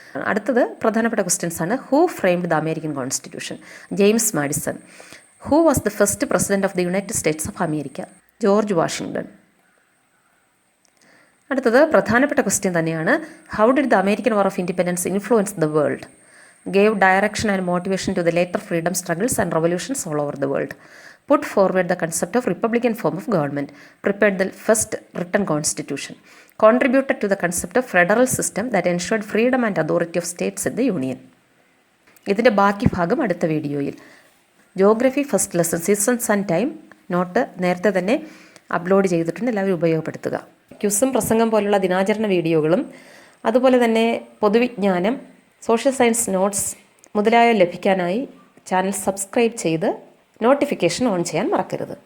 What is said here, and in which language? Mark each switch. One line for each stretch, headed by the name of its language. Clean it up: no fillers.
Malayalam: അടുത്തത് പ്രധാനപ്പെട്ട ക്വസ്റ്റ്യൻസ് ആണ്.
English: Who framed the American Constitution? James Madison. Who was the first president of the United States of America? George Washington.
Malayalam: അടുത്തത് പ്രധാനപ്പെട്ട question തന്നെയാണ്.
English: How did the American War of Independence influence the world? Gave direction and motivation to the later freedom struggles and revolutions all over the world. Put forward the concept of republican form of government. Prepared the first written constitution. Contributed to the concept of federal system that ensured freedom and authority of states in the union.
Malayalam: ഇതിൻ്റെ ബാക്കി ഭാഗം അടുത്ത വീഡിയോയിൽ. Geography first lesson seasons and time not നേരത്തെ തന്നെ upload ചെയ്തിട്ടുണ്ട്, എല്ലാവരും ഉപയോഗപ്പെടുത്തുക. ക്യുസും പ്രസംഗം പോലുള്ള ദിനാചരണ വീഡിയോകളും അതുപോലെ തന്നെ പൊതുവിജ്ഞാനം, സോഷ്യൽ സയൻസ് നോട്ട്സ് മുതലായവ ലഭിക്കാനായി ചാനൽ സബ്സ്ക്രൈബ് ചെയ്ത് നോട്ടിഫിക്കേഷൻ ഓൺ ചെയ്യാൻ മറക്കരുത്.